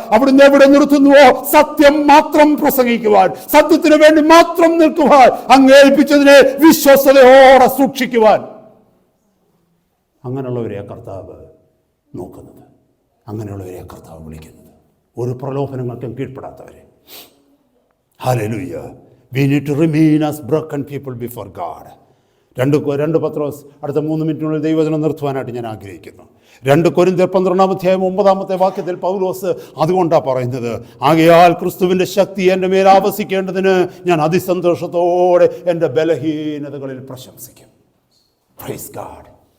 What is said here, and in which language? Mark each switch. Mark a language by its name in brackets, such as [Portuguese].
[Malayalam] അവിടുന്ന് എവിടെ നിർത്തുന്നുവോ സത്യം മാത്രം പ്രസംഗിക്കുവാൻ, സത്യത്തിന് വേണ്ടി മാത്രം നിൽക്കുവാൻ, അങ്ങ് ഏൽപ്പിച്ചതിനെ വിശ്വസ്തയോടെ സൂക്ഷിക്കുവാൻ. അങ്ങനെയുള്ളവരെയാ കർത്താവ് നോക്കുന്നത്, അങ്ങനെയുള്ളവരെയാ കർത്താവ് വിളിക്കുന്നത്. ഒരു പ്രലോഭനങ്ങൾക്കും കീഴ്പ്പെടാത്തവരെ. Hallelujah. [English] We need to remain as broken people before God. [Malayalam] 2 പത്രോസ് അടുത്ത 3 മിനിറ്റിനുള്ളിൽ ദൈവവചനം നിർത്തുവാനായിട്ട് ഞാൻ ആഗ്രഹിക്കുന്നു. 2 കൊരിന്ത്യർ 12-ാം അധ്യായം 9-ാമത്തെ വാക്യത്തിൽ പൗലോസ് അതുകൊണ്ടാണ് പറയുന്നത്, ആകയാൽ ക്രിസ്തുവിൻ്റെ ശക്തി എൻ്റെ മേൽ ആവസിക്കേണ്ടതിന് ഞാൻ അതിസന്തോഷത്തോടെ എൻ്റെ ബലഹീനതകളിൽ പ്രശംസിക്കും. [English] Praise God.